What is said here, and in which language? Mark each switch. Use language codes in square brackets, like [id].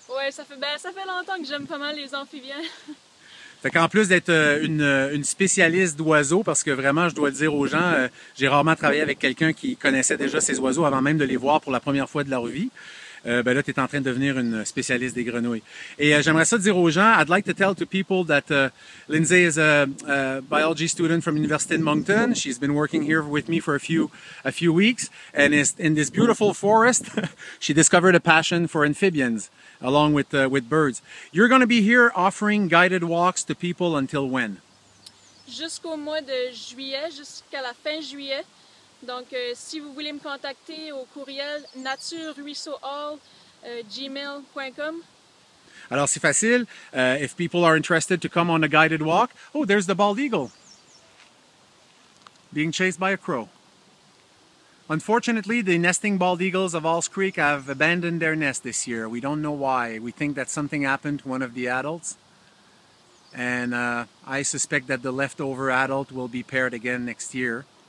[fr] Oui, ça fait longtemps que j'aime pas mal les amphibiens. Fait qu'en plus d'être une spécialiste d'oiseaux, parce que vraiment, je dois le dire aux gens, j'ai rarement travaillé avec quelqu'un qui connaissait déjà ces oiseaux avant même de les voir pour la première fois de leur vie. Ben là, tu es en train de devenir une spécialiste des grenouilles. Et j'aimerais ça dire aux gens, [en] I'd like to tell to people that Lindsay is a biology student from University of Moncton. She's been working here with me for a few weeks, and is in this beautiful forest. She discovered a passion for amphibians, along with birds. You're going to be here offering guided walks to people until when? [fr] Jusqu'au mois de juillet, jusqu'à la fin juillet. Donc, si vous voulez me contacter au courriel natureruisseauhall@gmail.com. Alors, c'est facile. [en] If people are interested to come on a guided walk, oh, there's the bald eagle being chased by a crow. Unfortunately, the nesting bald eagles of Halls Creek have abandoned their nest this year. We don't know why. We think that something happened to one of the adults. And I suspect that the leftover adult will be paired again next year.